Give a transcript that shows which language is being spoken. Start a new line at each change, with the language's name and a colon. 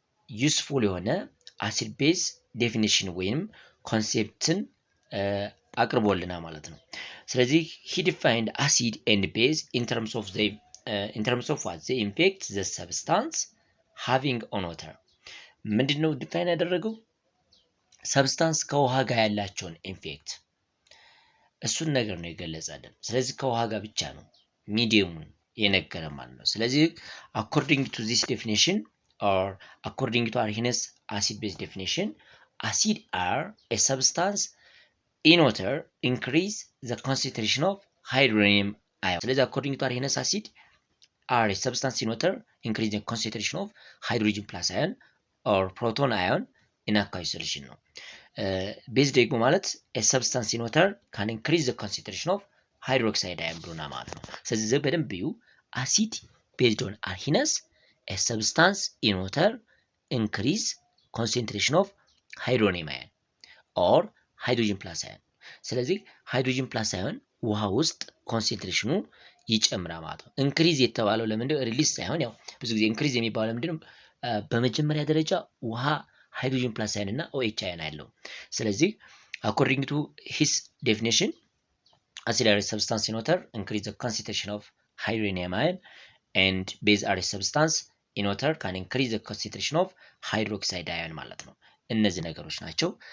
Amharic: ዩስፉል የሆነ አሲድ ቤዝ ዴፊኒሽን ወይም ኮንሴፕትን አቅርቦልና ማለት ነው። ስለዚህ
English: he defined acid and base in terms of what they infect the substance having on water።
Amharic: ምንድነው ዲፋይን ያደረገው? ሰብስታንስ ከውሃ ጋር ያላቸውን ኢንፌክት እሱን ነገር ነው የገለጸልን። ስለዚህ ከውሃ ጋር ብቻ ነው ሚዲየሙን የነገረ ማለት ነው። ስለዚህ
English: according to this definition or according to Arrhenius acid base definition, acid are a substance in water increase the concentration of hydronium ion። ስለዚህ according to Arrhenius acid are a substance in water increase the concentration of hydrogen plus ion or proton ion in aqueous solution ነው።
Amharic: ቤዝ ደግሞ ማለት
English: a substance in water can increase the concentration of hydroxide ion
Amharic: ብሎና ማለት ነው። ስለዚህ በደንብ እዩ።
English: acid based on Arrhenius a substance in water increase concentration of hydronium ion or hydrogen plus ion።
Amharic: ስለዚህ ሃይድሮጅን ፕላስ አዮን ውሃ ውስጥ ኮንሰንትሬሽኑ ይጨምራል ማለት ነው። ኢንክሪዝ የተባለው ለምንድነው? ሪሊዝ ሳይሆን ያው ብዙ ጊዜ ኢንክሪዝ የሚባለው ለምንድነው? በመጀመሪያ ደረጃ ውሃ ሃይድሮጅን ፕላስ አዮን እና OH አዮን አለው። ስለዚህ
English: according to his definition acid are a substance in water increase the concentration of hydronium ion and base are a substance in water can increase the concentration of hydroxide ion
Amharic: ማለት ነው። እነዚህ ነገሮች ናቸው።